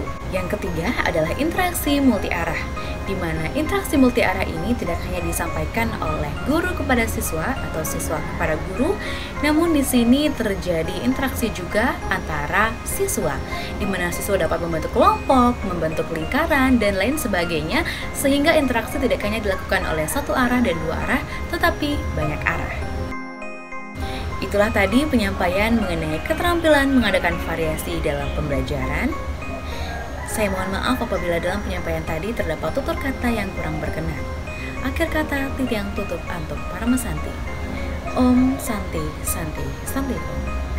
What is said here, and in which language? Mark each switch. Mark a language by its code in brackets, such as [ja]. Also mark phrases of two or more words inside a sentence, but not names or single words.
[id] Yang ketiga adalah interaksi multi arah, di mana interaksi multi arah ini tidak hanya disampaikan oleh guru kepada siswa atau siswa kepada guru, namun di sini terjadi interaksi juga antara siswa, di mana siswa dapat membentuk kelompok, membentuk lingkaran, dan lain sebagainya, sehingga interaksi tidak hanya dilakukan oleh satu arah dan dua arah, tetapi banyak arah. Itulah tadi penyampaian mengenai keterampilan mengadakan variasi dalam pembelajaran. Saya mohon maaf apabila dalam penyampaian tadi terdapat tutur kata yang kurang berkenan. Akhir kata, [ban] titiang tutup antuk para mesanti. [sa] ॐ शान्ति शान्ति शान्ति ॐ.